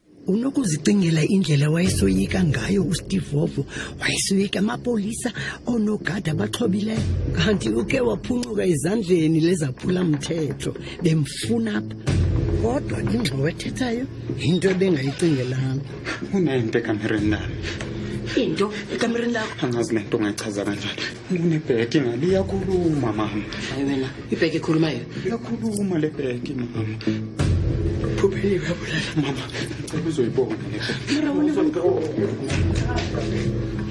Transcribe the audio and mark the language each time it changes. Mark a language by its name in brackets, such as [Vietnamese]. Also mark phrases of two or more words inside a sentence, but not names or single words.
[Xhosa] unokuzicingela indlela wayesoyika ngayo uSteve Vovo, wayesoyika amapolisa onogada abaxhobileyo, kanti uke waphuncuka ezandleni lezaphula mthetho bemfuna apha. Kodwa ingxowa ethethayo into ebengayicingelanga. [Zulu] Unento ekamereni lami. Into ekamereni lakho? Angazi lento ongayichaza kanjani. Kunebheki ngali iyakhuluma mama. Hayi wena, ibheki ekhulumayo. Iyakhuluma le bheki mama. Phupheli uyabulala. Mama, ngicela uzoyibona le.